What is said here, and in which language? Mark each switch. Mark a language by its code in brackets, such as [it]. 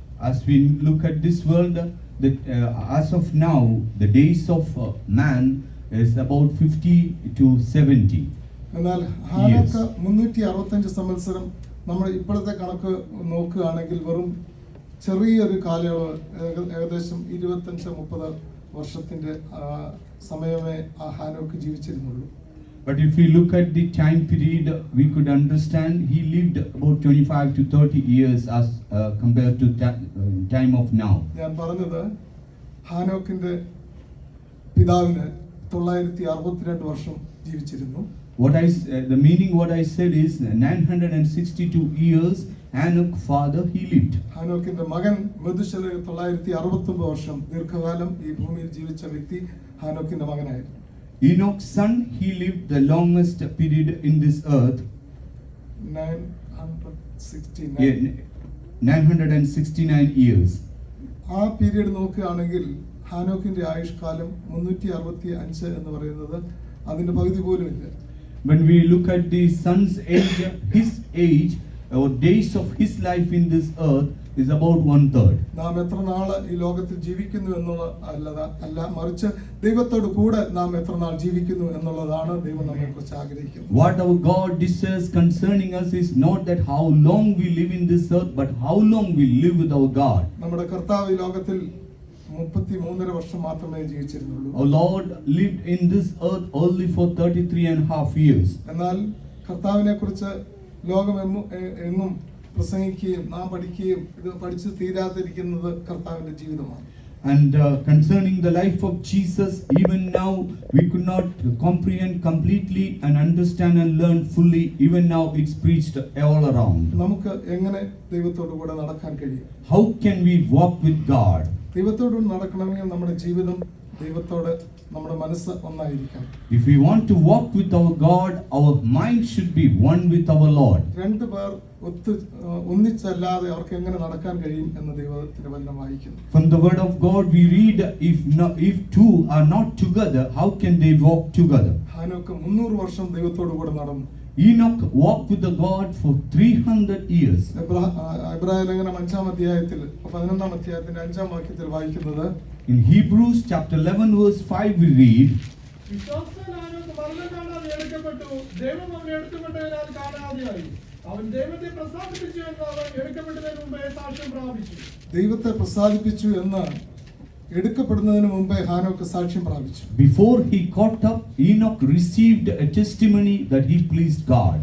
[en] As we look at this world, as of now, the days of man is about 50 to 70. [ml] എന്നാൽ ഹാനോക്ക് 365 സംവത്സരം നമ്മൾ ഇപ്പോഴത്തെ കണക്ക് നോക്കുകയാണെങ്കിൽ വെറും ചെറിയൊരു കാലയളവ്, ഏകദേശം 25-30 വർഷത്തിന്റെ സമയമേ ആ ഹാനോക്ക് ജീവിച്ചിരുന്നുള്ളൂ. [en] But if we look at the time period, we could understand he lived about 25 to 30 years as compared to time of now. [ml] ഞാൻ പറഞ്ഞത് ഹാനോക്കിന്റെ പിതാവിന് 962 വർഷം ജീവിച്ചിരുന്നു. [en] The meaning what I said is 962 years Enoch father he lived. [ml] ഹാനോക്കിന്റെ മകൻ Methuselah 969 വർഷം ദീർഘകാലം ഈ ഭൂമിയിൽ ജീവിച്ച വ്യക്തി ഹാനോക്കിന്റെ മകനായിരുന്നു. [en] Enoch's son, he lived the longest period in this earth, 969. 969 years. [ml] ആ പീരീഡ് നോക്കുകയാണെങ്കിൽ ഹാനോക്കിന്റെ ആയുഷ്കാലം 365 എന്ന് പറയുന്നത് അതിന്റെ പകുതി പോലും ഇല്ല. [en] When we look at the son's age, his age or days of his life in this earth is about 1/3. [ml] നാം എത്ര നാള് ഈ ലോകത്തിൽ ജീവിക്കുന്നു എന്നുള്ളത് അല്ല, മറിച്ച് ദൈവത്തോട് കൂടെ നാം എത്ര നാൾ ജീവിക്കുന്നു എന്നുള്ളതാണ് ദൈവം നമ്മെക്കുറിച്ച് ആഗ്രഹിക്കുന്നത്. [en] What our God desires concerning us is not that how long we live in this earth, but how long we live with our God. [ml] നമ്മുടെ കർത്താവ് ഈ ലോകത്തിൽ 33.5 വർഷം മാത്രമേ ജീവിച്ചിരുന്നുള്ളൂ. [en] Our Lord lived in this earth only for 33.5 years. [ml] എന്നാൽ കർത്താവിനെ കുറിച്ച് ലോകം എങ്ങും പ്രസംഗിക്കുകയും നാം പഠിക്കുകയും ഇത് പഠിച്ചു തീരാതിരിക്കുന്നത് കർത്താവിന്റെ ജീവിതമാണ്. [en] And concerning the life of Jesus, even now we could not comprehend completely and understand and learn fully. Even now it's preached all around. [ml] നമുക്ക് എങ്ങനെ ദൈവത്തോട് കൂടെ നടക്കാൻ കഴിയും? [en] How can we walk with God? [ml] ദൈവത്തോട് നടക്കണമെങ്കിൽ നമ്മുടെ ജീവിതം ദൈവത്തോട് നമ്മുടെ മനസ്സ് ഒന്നായിരിക്കണം. [en] If we want to walk with our God, our mind should be one with our Lord. [ml] രണ്ടു പേർ ഒന്നിച്ചല്ലാതെ അവർക്ക് എങ്ങനെ നടക്കാൻ കഴിയും എന്ന് ദൈവത്തിന്റെ വചനം വായിക്കുന്നു. [en] From the word of God we read, if two are not together, how can they walk together? [ml] ഹാനോക്ക് 300 വർഷം ദൈവത്തോട് കൂടെ നടന്നു. [en] Enoch walked with the God for 300 years. [ml] എബ്രായ ലേഖനം 5-ാം അധ്യായത്തിൽ 11-ാം അധ്യായത്തിന്റെ 5-ാം വാക്യത്തിൽ വായിക്കുന്നത്, [en] In Hebrews chapter 11 verse 5 we read, [ml] വിശ്വാസത്താൽ ഹാനോക്ക് മരണം കാണാതെ എടുക്കപ്പെട്ടു. ദൈവം അവനെ എടുത്തുകൊണ്ടതിനാൽ കാണാതെയായി. അവൻ ദൈവത്തെ പ്രസാദിപ്പിച്ചു എന്ന് അവൻ എടുക്കപ്പെട്ടതിന് മുമ്പേ സാക്ഷ്യം പ്രാപിച്ചു. ദൈവത്തെ പ്രസാദിപ്പിച്ചു എന്ന് എടുക്കപ്പെടുന്നതിന് മുമ്പേ ഹാനോക്ക് സാക്ഷ്യം പ്രാപിച്ചു. [en] Before he caught up, Enoch received a testimony that he pleased God.